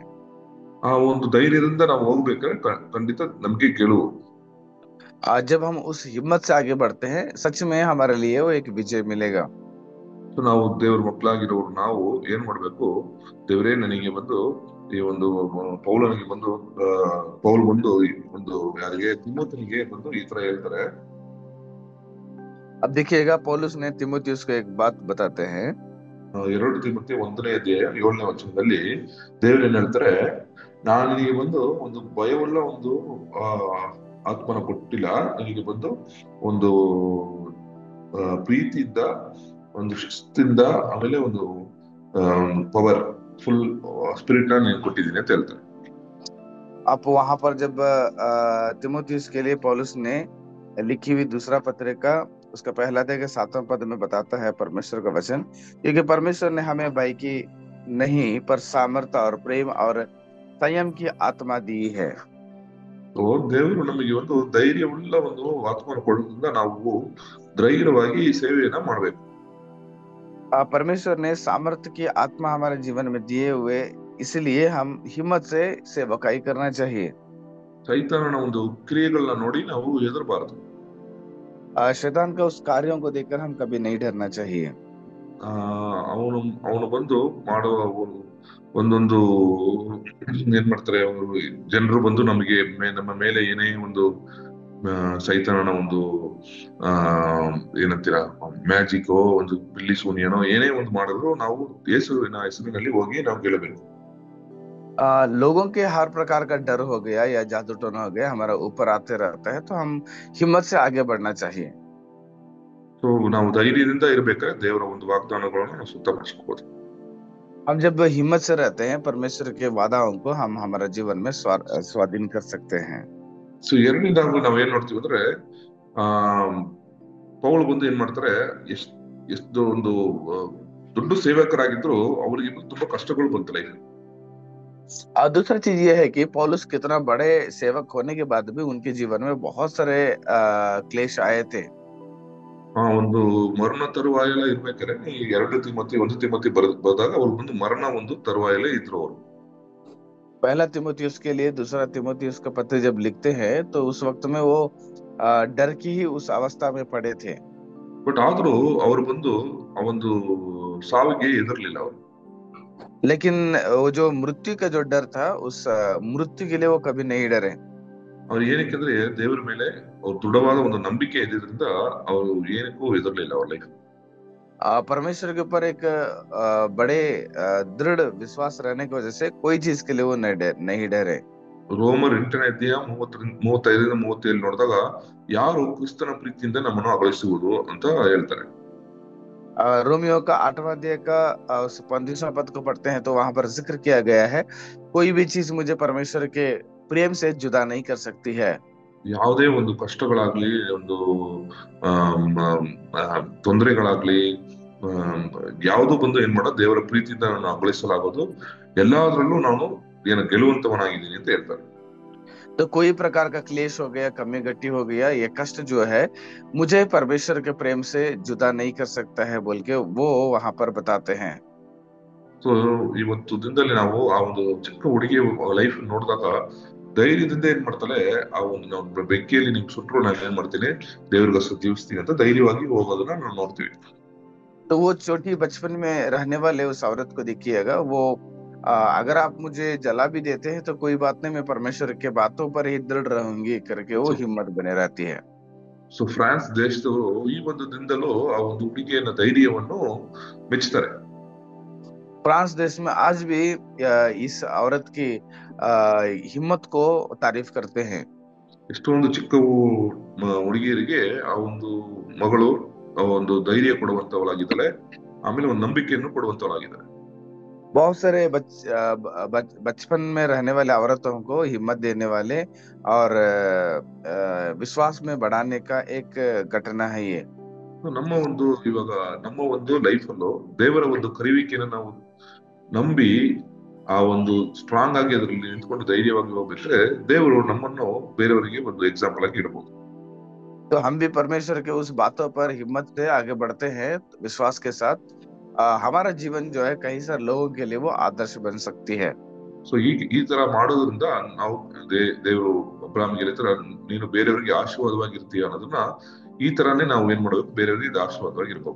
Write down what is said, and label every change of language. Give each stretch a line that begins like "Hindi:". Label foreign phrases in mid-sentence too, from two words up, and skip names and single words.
Kannada: ಆ ಒಂದು ಧೈರ್ಯದಿಂದ ನಾವು ಹೋಗ್ಬೇಕಾದ್ರೆ ಖಂಡಿತ ನಮ್ಗೆ ಗೆಲುವು.
Hindi: आज जब हम उस हिम्मत से आगे बढ़ते हैं, सच में हमारे लिए वो एक विजय मिलेगा।
Kannada: ಸೊ ನಾವು ದೇವ್ರ ಮಕ್ಕಳಾಗಿರೋರು ನಾವು ಏನ್ ಮಾಡ್ಬೇಕು, ದೇವರೇ ನನಗೆ ಬಂದು ಈ ಒಂದು ಪೌಲನಿಗೆ ಬಂದು ಪೌಲ್ ಬಂದು ಒಂದು ಯಾರಿಗೆ ತಿಮೋಥನಿಗೆ ಬಂದು ಈ ತರ ಹೇಳ್ತಾರೆ.
Hindi: अब देखिएगा पौलुस ने तिमोथियुस को एक बात बताते हैं।
Kannada: 2 ತಿಮೋಥಿ 1ನೇ ಅಧ್ಯಾಯ 7ನೇ ವಚನದಲ್ಲಿ ದೇವರು ಏನ್ ಹೇಳ್ತಾರೆ, ನಾನು ನಿನಗೆ ಬಂದು ಒಂದು ಭಯವಲ್ಲ ಒಂದು ಆತ್ಮನ ಕೊಟ್ಟಿಲ್ಲ, ನಿನಗೆ ಬಂದು ಒಂದು ಪ್ರೀತಿಯಿಂದ, ಒಂದು ಶಿಸ್ತಿಂದ, ಆಮೇಲೆ ಒಂದು
English: power full spirit
Kannada: ನಾನು ಕೊಟ್ಟಿದ್ದೀನಿ ಅಂತ ಹೇಳ್ತಾರೆ.
Hindi: आप वहां पर जब तिमोथियुस के लिए पौलुस ने लिखी हुई दूसरा पत्रिका उसका पहला अध्याय के 7वें पद में बताता है परमेश्वर का वचन, क्योंकि परमेश्वर ने हमें भय की नहीं पर सामर्थ्य और प्रेम और संयम की आत्मा दी है।
Kannada: ದೇವರು ನಮಗೆ ಒಂದು ಧೈರ್ಯವುಳ್ಳ ಒಂದು ಆತ್ಮನ ಕೊಡೋದ್ರಿಂದ ನಾವು ಧೈರ್ಯವಾಗಿ ಈ ಸೇವೆಯನ್ನ ಮಾಡ್ಬೇಕು.
Hindi: परमेश्वर ने सामर्थ्य की आत्मा हमारे जीवन में दिए हुए, इसलिए हम हिम्मत से सेवकाई करना चाहिए।
Kannada: ಸೈತಾನನ ಒಂದು ಕ್ರಿಯೆಗಳನ್ನ ನೋಡಿ ನಾವು ಹೆದರಬಾರದು.
Hindi: शैतान का उस कार्यों को देखकर हम कभी नहीं डरना चाहिए।
Kannada: ಅವನು ಬಂದು ಮಾಡುವ ಒಂದೊಂದು ಏನ್ ಮಾಡ್ತಾರೆ, ಜನರು ಬಂದು ನಮಗೆ ನಮ್ಮ ಮೇಲೆ ಏನೇ ಒಂದು ಸೈತಾನನ ಒಂದು ಏನಂತೀರಾ ಮ್ಯಾಜಿಕ್ ಒಂದು ಬಿಲ್ಲಿ ಸೂನಿಯನೋ ಏನೇ ಒಂದು ಮಾಡಿದ್ರು ನಾವು ಯೇಸುವಿನ ಹೆಸರಿನಲ್ಲಿ ಹೋಗಿ ನಾವು ಗೆಲ್ಲಬೇಕು.
Hindi: लोगों के हर प्रकार का डर हो गया या जादू टोना हो गया हमारा ऊपर आते रहता है, तो हम हिम्मत से आगे बढ़ना चाहिए।
Kannada: ಸೊ ನಾವು ಧೈರ್ಯದಿಂದ ಇರ್ಬೇಕಾದ್ರೆ ದೇವರ ಒಂದು ವಾಗ್ದಾನಗಳನ್ನು ನಾವು ಸುತ್ತಪಡಿಸ್ಕೋಬಹುದು.
Hindi: हम जब हिम्मत से रहते हैं, परमेश्वर के वादाओं को हम हमारे जीवन में स्वाधीन कर सकते हैं।
Kannada: ಸೊ ಎರಡನೇದಾಗಿ ನಾವ್ ಏನ್ ನೋಡ್ತೀವಿ ಅಂದ್ರೆ, ಪೌಲ್ ಬಂದು ಏನ್ ಮಾಡ್ತಾರೆ, ಎಷ್ಟು ಒಂದು ದೊಡ್ಡ ಸೇವಕರಾಗಿದ್ರು ಅವರಿಗೆ ತುಂಬಾ ಕಷ್ಟಗಳು ಬಂತು ಲೈಫ್.
Hindi: और दूसरा चीज ये है कि पौलुस कितना बड़े सेवक होने के बाद भी उनके जीवन में बहुत सारे क्लेश आए थे।
Kannada: ಒಂದು ಮರಣ ತರುವಾಯಲ್ಲ ಇರ್ಬೇಕಾದ್ರೆ 2 ತಿಮೋಥಿ 1 ತಿಮೋಥಿ ಬರೆದಾಗ ಅವ್ರು ಬಂದು ಮರಣ ಒಂದು ತರುವಾಯಲ್ಲೇ ಇದ್ರು ಅವರು.
Hindi: पहला तिमोथियुस के लिए दूसरा तिमोथियुस का पत्र जब लिखते हैं तो उस वक्त में वो डर की ही उस अवस्था में पड़े थे।
Kannada: ಬಟ್ ಆದ್ರೂ ಅವ್ರು ಬಂದು ಆ ಒಂದು ಸಾವಿಗೆ ಹೆದರ್ಲಿಲ್ಲ ಅವರು.
Hindi: लेकिन वो जो मृत्यु का जो डर था, उस मृत्यु के लिए वो कभी नहीं डरे।
Kannada: ಅವ್ರು ಏನಕ್ಕೆ ದೇವರ ಮೇಲೆ ಅವ್ರು ದೃಢವಾದ ಒಂದು ನಂಬಿಕೆ ಇದ್ದಿದ್ರಿಂದ ಅವರು ಏನಕ್ಕೂ ಹೆದರ್ಲಿಲ್ಲ ಅವ್ರ ಲೈಫ್.
Hindi: परमेश्वर के ऊपर एक बड़े दृढ़ विश्वास रहने की वजह से कोई चीज के लिए वो नहीं डरे।
Kannada: ರೋಮರ್ 8ನೇ ಅಧ್ಯಾಯ 35-37 ನೋಡಿದಾಗ ಯಾರು ಕ್ರಿಸ್ತನ ಪ್ರೀತಿಯಿಂದ ನಮ್ಮನ್ನು ಅಗಲಿಸುವುದು ಅಂತ ಹೇಳ್ತಾರೆ.
Hindi: रोमियो का 8वां अध्याय का 35वां पद को पढ़ते हैं तो वहां पर जिक्र किया गया है, कोई भी चीज मुझे परमेश्वर के प्रेम से जुदा नहीं कर सकती है।
Kannada: ಯಾವುದೇ ಒಂದು ಕಷ್ಟಗಳಾಗ್ಲಿ, ಒಂದು ತೊಂದರೆಗಳಾಗ್ಲಿ, ಯಾವುದು ಬಂದು ಏನ್ ಮಾಡೋ ದೇವರ ಪ್ರೀತಿಯಿಂದ ನಾನು ಅಗಲಿಸಲಾಗೋದು, ಎಲ್ಲಾದ್ರಲ್ಲೂ ನಾನು ಗೆಲುವಂತವನಾಗಿದ್ದೀನಿ ಅಂತ ಹೇಳ್ತಾರೆ.
Hindi: तो कोई प्रकार का क्लेश हो गया, कमी गट्टी हो गया, ये कष्ट जो है मुझे परमेश्वर के प्रेम से जुदा नहीं कर सकता है बोल के वो वहां पर बताते हैं।
Kannada: ಸೊ ಇವತ್ತು ದಿನದಲ್ಲಿ ನಾವು ಆ ಒಂದು ಚಿಕ್ಕ ಹುಡುಗಿ ಲೈಫ್ ನೋಡಿದಾಗ ಧೈರ್ಯದಿಂದ ಏನ್ ಮಾಡ್ತಾಳೆ, ಆ ಒಂದು ನಾವು ಬೆಂಕಿಯಲ್ಲಿ ನಿಮ್ ಸುಟ್ರು ನಾನು ಏನ್ ಮಾಡ್ತೀನಿ, ದೇವ್ರಿಗೋಸ್ಕರ ಜೀವಿಸ್ತೀನಿ ಅಂತ ಧೈರ್ಯವಾಗಿ ಹೋಗೋದನ್ನ ನಾವು ನೋಡ್ತೀವಿ.
Hindi: तो वो छोटी बचपन में रहने वाले उस औरत को देखिएगा, वो अगर आप मुझे जला भी देते हैं तो कोई बात नहीं, मैं परमेश्वर के बातों पर ही दृढ़ रहूंगी करके वो
Kannada: ಸೊ
Hindi: हिम्मत बने रहती है।
Kannada: ಸೊ ಫ್ರಾನ್ಸ್ ದೇಶದವರು ಈ ಒಂದು ದಿನದಲ್ಲೂ ಆ ಒಂದು ಹುಡುಗಿಯನ್ನ ಧೈರ್ಯವನ್ನು ಮೆಚ್ಚುತ್ತಾರೆ.
Hindi: फ्रांस देश में आज भी इस औरत की अ, हिम्मत को तारीफ करते हैं।
Kannada: ಎಷ್ಟೊಂದು ಚಿಕ್ಕ ಹುಡುಗಿಯರಿಗೆ ಆ ಒಂದು ಮಗಳು ಆ ಒಂದು ಧೈರ್ಯ ಕೊಡುವಂತವಳಾಗಿದ್ದಾಳೆ, ಆಮೇಲೆ ಒಂದು ನಂಬಿಕೆಯನ್ನು ಕೊಡುವಂತವಳಾಗಿದ್ದಾಳೆ.
Hindi: बहुत सारे बचपन में रहने वाले औरतों को हिम्मत देने वाले और विश्वास में बढ़ाने का एक घटना है ये।
Kannada: ನಮ್ಮ ಒಂದು ಇವಾಗ ನಮ್ಮ ಒಂದು ಲೈಫ್ ಅಲ್ಲೂ ದೇವರ ಒಂದು ಕರೆಯುವಿಕೆಯನ್ನು ನಾವು ನಂಬಿ ಆ ಒಂದು ಸ್ಟ್ರಾಂಗ್ ಆಗಿ ಅದರಲ್ಲಿ ನಿಂತ್ಕೊಂಡು ಧೈರ್ಯವಾಗಿ ಹೋಗ್ಬೇಕಾದ್ರೆ ದೇವರು ನಮ್ಮನ್ನು ಬೇರೆಯವರಿಗೆ ಒಂದು ಎಕ್ಸಾಂಪಲ್ ಆಗಿ ಇಡಬಹುದು.
Hindi: तो हम भी परमेश्वर के उस बातों पर हिम्मत से आगे बढ़ते हैं विश्वास के साथ। हमारा जीवन जो है कई सारे लोगों के लिए वो आदर्श बन सकती है।
Kannada: ಸೊ ಈ ತರ ಮಾಡೋದ್ರಿಂದ ನಾವು ದೇವರು ಅಬ್ರಾಹ್ಮನಿಗೆ ಹೇಳ್ತಾರೆ, ನೀನು ಬೇರೆಯವರಿಗೆ ಆಶೀರ್ವಾದವಾಗಿರ್ತೀಯ ಅನ್ನೋದನ್ನ ಈ ತರಾನೇ ನಾವು ಏನ್ ಮಾಡ್ಬೇಕು, ಬೇರೆಯವರಿಗೆ ಇದು ಆಶೀರ್ವಾದವಾಗಿರ್ಬೇಕು.